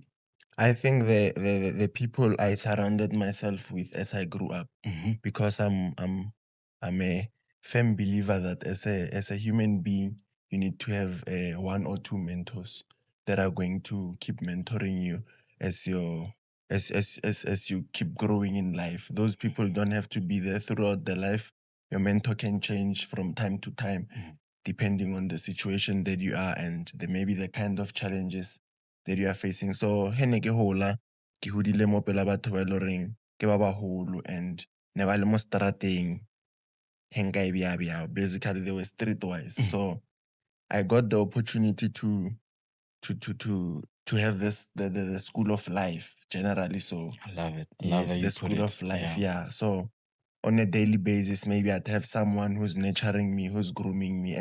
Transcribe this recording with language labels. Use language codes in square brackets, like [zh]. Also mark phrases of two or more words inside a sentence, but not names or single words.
[en] I think the people I surrounded myself with as I grew up, because I'm a firm believer that as a human being, you need to have one or two mentors that are going to keep mentoring you as your as you keep growing in life. Those people don't have to be there throughout the life. Your mentor can change from time to time, depending on the situation that you are and maybe the kind of challenges that you are facing. [st] So he ne ke hola, ke hodile mo pela batho ba e leng horeng ke ba baholo and ne ba le mo strateng he nka e beya beya. [en] Basically they were streetwise. So I got the opportunity to have this the school of life generally. So I love it. I love yes, how the you put school it. of life. Yeah. So on a daily basis, maybe I'd have someone who's nurturing me, who's grooming me.